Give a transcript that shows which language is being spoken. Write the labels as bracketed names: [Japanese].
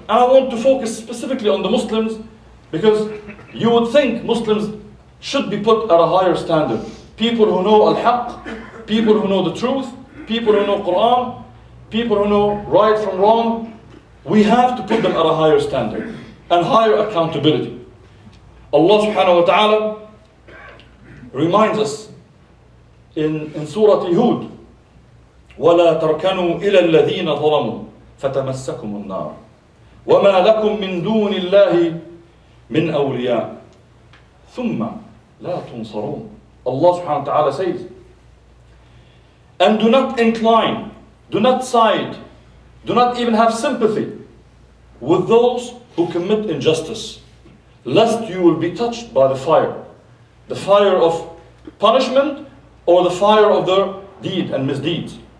[English] And I want to focus specifically on the Muslims, because you would think Muslims should be put at a higher standard. People who know al-haq, people who know the truth, people who know Quran, people who know right from wrong. We have to put them at a higher standard and higher accountability. Allah subhanahu wa ta'ala reminds us in Surah Hud, [Arabic] وَلَا تَرْكَنُوا إِلَى الَّذِينَ ظَلَمُوا فَتَمَسَّكُمُ النَّارُ وَمَا لَكُم مِّن دُونِ اللَّهِ مِنْ أَوْلِيَاءَ ثُمَّ لَا تُنصَرُونَ. [English] Allah subhanahu wa ta'ala says, and do not incline, do not side, do not even have sympathy with those who commit injustice, lest you will be touched by the fire of punishment or the fire of their deed and misdeeds.